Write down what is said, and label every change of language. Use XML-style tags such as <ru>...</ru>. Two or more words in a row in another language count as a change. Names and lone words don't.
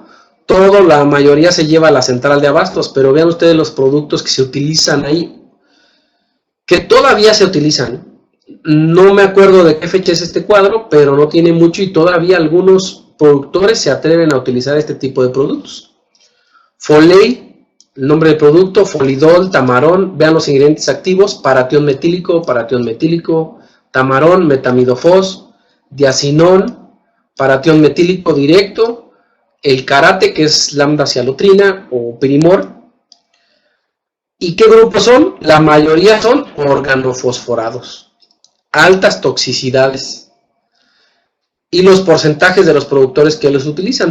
<es>La mayoría se lleva a la central de abastos, pero vean ustedes los productos que se utilizan ahí, que todavía se utilizan. No me acuerdo de qué fecha es este cuadro, pero no tiene mucho y todavía algunos productores se atreven a utilizar este tipo de productos. Foley, el nombre del producto, folidol, tamarón, vean los ingredientes activos, paratión metílico, tamarón, metamidofos, diacinón, paratión metílico directo, el carate, que es lambda-cialotrina o pirimor. ¿Y qué grupos son? La mayoría son organofosforados, altas toxicidades, y los porcentajes de los productores que los utilizan.</es>